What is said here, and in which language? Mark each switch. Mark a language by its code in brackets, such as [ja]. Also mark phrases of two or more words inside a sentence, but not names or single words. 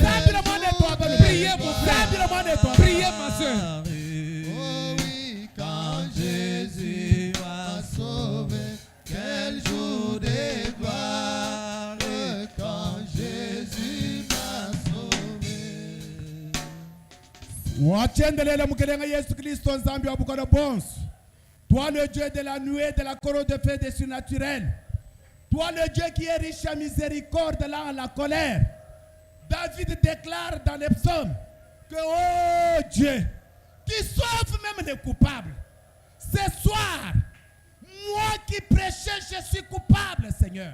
[fr] Priez mon frère. Priez ma soeur. Oh oui, quand Jésus m'a sauvé, quel jour de gloire, quand Jésus m'a sauvé. [lua] Wachendelela mukelenga Yesu Kristo nzambi wa bukana bonso. [fr] Toi le Dieu de la nuée, de la couronne de feu des surnaturels. Toi le Dieu qui est riche à miséricorde là à la colère. David déclare dans les psaumes que oh Dieu, qui sauve même les coupables. Ce soir, moi qui prêchais, je suis coupable, Seigneur.